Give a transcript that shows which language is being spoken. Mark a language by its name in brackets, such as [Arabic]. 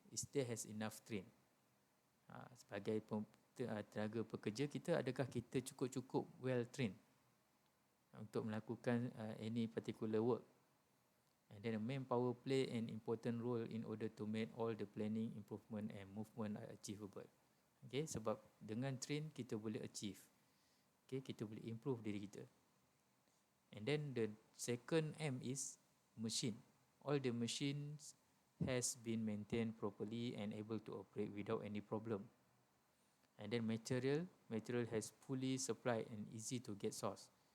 [English] Is there has enough train? [Malay] Sebagai tenaga pekerja kita, adakah kita cukup well trained untuk melakukan any particular work? [English] And then the manpower play an important role in order to make all the planning, improvement and movement are achievable. [Malay] Okay, sebab dengan train kita boleh achieve. Okay, kita boleh improve diri kita. [English] And then the second M is machine. All the machines has been maintained properly and able to operate without any problem. And then material has fully supplied and easy to get source.